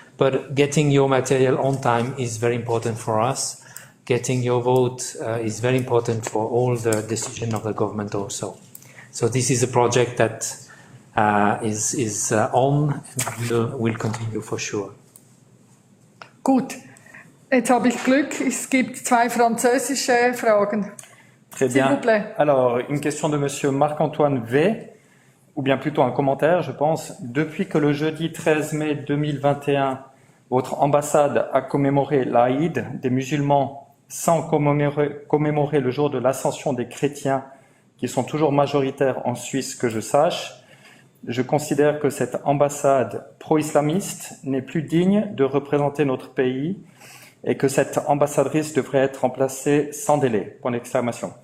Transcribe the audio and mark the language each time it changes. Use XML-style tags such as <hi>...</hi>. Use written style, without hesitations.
<en>But getting your material on time is very important for us. Getting your vote is very important for all the decision of the government also. So this is a project that is on and will continue for sure.</en> <de>Gut. Jetzt habe ich Glück, es gibt 2 französische Fragen.</de> <fr>Très bien. Alors, une question de monsieur Marc-Antoine V, ou bien plutôt un commentaire, je pense. Depuis que le jeudi 13 mai 2021, votre ambassade a commémoré l'Aïd des musulmans sans commémorer le jour de l'ascension des chrétiens, qui sont toujours majoritaires en Suisse, que je sache, je considère que cette ambassade pro-islamiste n'est plus digne de représenter notre pays et que cette ambassadrice devrait être remplacée sans délai. Point d'exclamation.</fr>